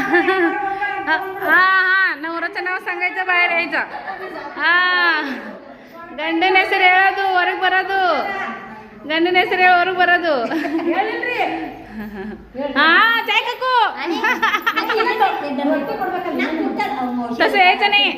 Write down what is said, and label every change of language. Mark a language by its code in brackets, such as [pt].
[mr] नवऱ्याचं नाव सांगायचं, बाहेर यायचं. [kn] हा, ಗಂಡನ ಹೆಸರು ಹೇಳೋದು, ಹೊರಗೆ ಬರೋದು. ಗಂಡನ ಹೆಸರು ಹೇಳಿ ಹೊರಗೆ ಬರೋದು. [mr] हा जाय काकू, तसं यायचं नाही.